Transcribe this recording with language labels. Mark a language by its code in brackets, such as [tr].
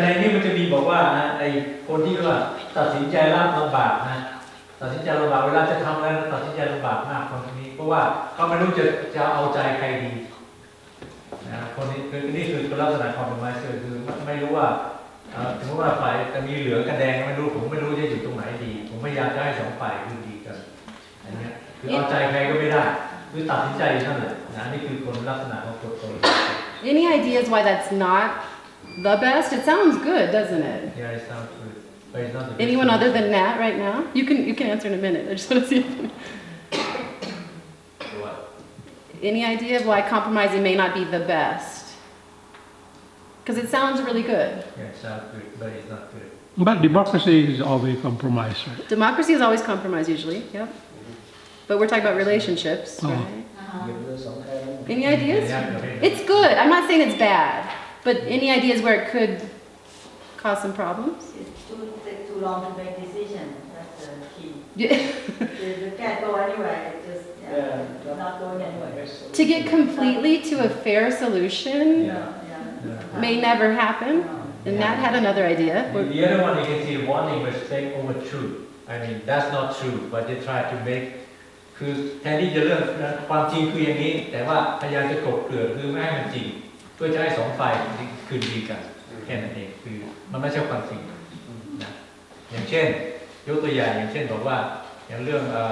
[th] ในนี้มันจะมีบอกว่านะไอ้คนที่ว่าตัดสินใจรับลำบากนะตัดสินใจลำบากเวลาจะทำอะไรตัดสินใจลำบากมากคนนี้เพราะว่าเขาไม่รู้จะเอาใจใครดีนะคนนี้คือนี่คือลักษณะของคอมเพรไมเซอร์คือไม่รู้ว่าถึงว่าฝ่ายจะมีเหลืองกับแดงไม่รู้ผมไม่รู้จะอยู่ตรงไหนดีผมพยายามจะให้สองฝ่ายคือดีกันอันนี้คือเอาใจใครก็ไม่ได้คือตัดสินใจนั่นแหละนะนี่คือคนลักษณะของคน [en] Any ideas why that's not the best? It sounds good, doesn't it? Yeah, it sounds good, but it's not the best. Anyone other than Nat right now? You can answer in a minute. I just want to see. What? Any idea of why compromising may not be the best? Because it sounds really good. Yeah, it sounds good, but it's not good. But democracy is always compromise, right? Democracy is always compromise usually, yep. But we're talking about relationships, right? Any ideas? It's good. I'm not saying it's bad, but any ideas where it could cause some problems? It's too long to make decisions. That's the key. Yeah. You can't go anywhere. It's just not going anywhere. To get completely to a fair solution may never happen. And Nat had another idea. The other one you can see wanting respect over truth. I mean, that's not true, but they try to make [th] คือแทนที่จะเรื่องความจริงคืออย่างนี้แต่ว่าพยายามจะกลบเกลื่อนคือไม่ให้มันจริงเพื่อจะให้สองฝ่ายคืนดีกันแค่นั้นเองคือมันไม่ใช่ความจริงนะอย่างเช่นยกตัวอย่างเช่นบอกว่าอย่างเรื่อง